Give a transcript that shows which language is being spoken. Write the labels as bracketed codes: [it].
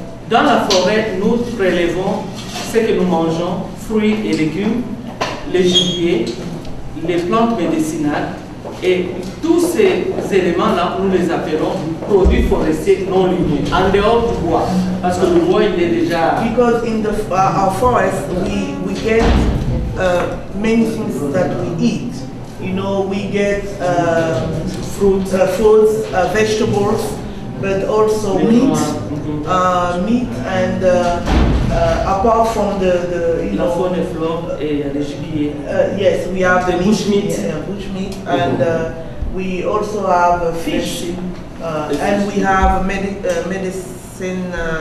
[fr] Dans la forêt, nous prélevons ce que nous mangeons, fruits et légumes, les gibiers, les plantes médicinales, et tous ces éléments-là, nous les appelons produits forestiers non ligneux, en dehors du bois, parce que le bois, il est déjà... [en] Because in our forest, we get many things that we eat. You know, we get fruits, vegetables, but also meat, and apart from the [fr] la faune et flore et les gibiers. [en] Yes, we have the bushmeat, bushmeat, and we also have fish, and we have medicine.